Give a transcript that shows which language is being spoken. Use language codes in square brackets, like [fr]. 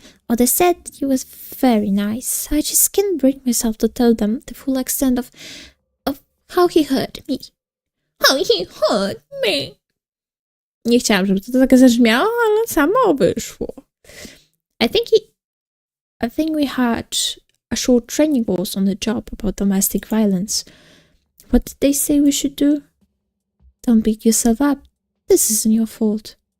[en] Others said he was very nice. I just can't bring myself to tell them the full extent of how he hurt me. How he hurt me. [pl] Nie chciałam, żeby to tak zabrzmiało, ale samo wyszło. [en] I think we had a short training course on the job about domestic violence. What did they say we should do? Don't beat yourself up. This isn't your fault.